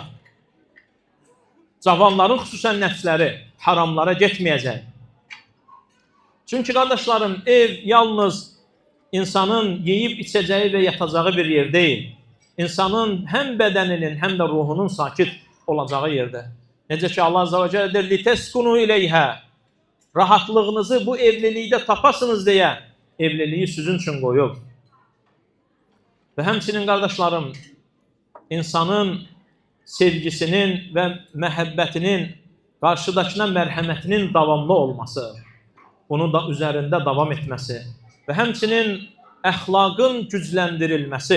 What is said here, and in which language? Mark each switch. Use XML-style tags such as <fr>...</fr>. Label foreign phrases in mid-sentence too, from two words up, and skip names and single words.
<az>Cavanların xüsusən nəfsləri haramlara getməyəcək. Çünki qardaşlarım, ev yalnız insanın yeyib içəcəyi və yatacağı bir yer deyil. İnsanın həm bədəninin, həm də ruhunun sakit olacağı yerdə. Necə ki Allah</az> <ar>عز وجل</ar> <az>deyir,</az> <ar>لِتَسْكُنُوا إِلَيْهَا</ar> <az>Rahatlığınızı bu evlilikdə tapasınız deyə evliliyi sizin üçün qoyub. Və həmçinin qardaşlarım, insanın sevgisinin və məhəbbətinin, qarşıdakına mərhəmətinin davamlı olması, bunun da üzərində davam etməsi və həmçinin əxlaqın gücləndirilməsi.</az>